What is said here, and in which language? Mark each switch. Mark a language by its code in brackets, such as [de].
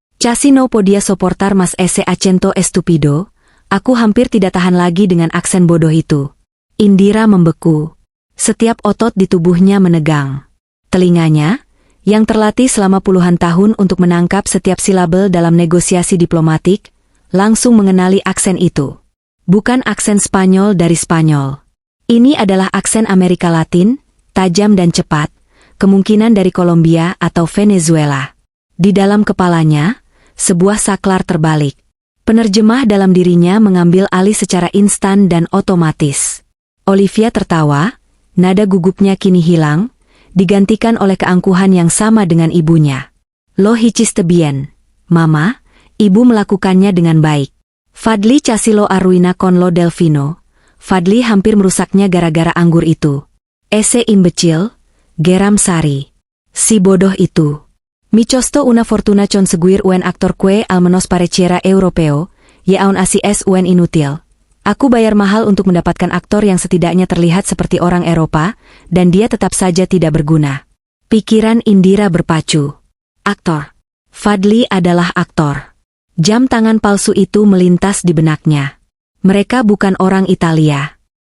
[es] Casi no podía soportar más ese acento estúpido. [id] Aku hampir tidak tahan lagi dengan aksen bodoh itu. Indira membeku. Setiap otot di tubuhnya menegang. Telinganya, yang terlatih selama puluhan tahun untuk menangkap setiap silabel dalam negosiasi diplomatik, langsung mengenali aksen itu. Bukan aksen Spanyol dari Spanyol. Ini adalah aksen Amerika Latin, tajam dan cepat, kemungkinan dari Kolombia atau Venezuela. Di dalam kepalanya, sebuah saklar terbalik. Penerjemah dalam dirinya mengambil alih secara instan dan otomatis. Olivia tertawa, nada gugupnya kini hilang, digantikan oleh keangkuhan yang sama dengan ibunya. [es] Lo hiciste bien, Mama, [id] ibu melakukannya dengan baik. [es] Fadli casi lo arruina con lo del vino. [id] Fadli hampir merusaknya gara-gara anggur itu. [es] Ese imbecil, [id] geram Sari. Si bodoh itu. [es] Mi costo una fortuna conseguir un actor que al menos pareciera europeo, y aun así es un inútil. [id] Aku bayar mahal untuk mendapatkan aktor yang setidaknya terlihat seperti orang Eropa, dan dia tetap saja tidak berguna. Pikiran Indira berpacu. Aktor. Fadli adalah aktor. Jam tangan palsu itu melintas di benaknya. Mereka bukan orang Italia.